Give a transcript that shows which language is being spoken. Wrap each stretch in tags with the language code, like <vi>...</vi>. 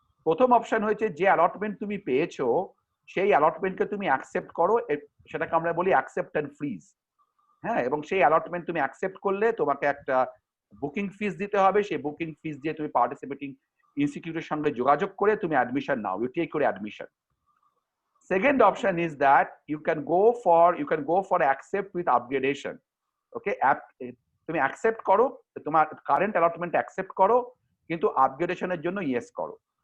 <bn>প্রথম অপশন হচ্ছে যে অ্যালটমেন্ট তুমি পেয়েছো সেই অ্যালটমেন্টকে তুমি অ্যাকসেপ্ট করো, সেটাকে আমরা বলি অ্যাকসেপ্ট অ্যান্ড ফ্রিজ। হ্যাঁ, এবং সেই অ্যালটমেন্ট তুমি অ্যাকসেপ্ট করলে তোমাকে একটা বুকিং ফিস দিতে হবে, সেই বুকিং ফিস দিয়ে তুমি পার্টিসিপেটিং ইনস্টিটিউটের সঙ্গে যোগাযোগ করে তুমি admission now,</bn> <en>You take your admission. Second option is that you can go for accept with upgradation.</en> <bn>Okay, তুমি accept করো, তোমার কারেন্ট অ্যালটমেন্ট accept করো, কিন্তু আপগ্রেডেশনের জন্য ইয়েস করো।</bn>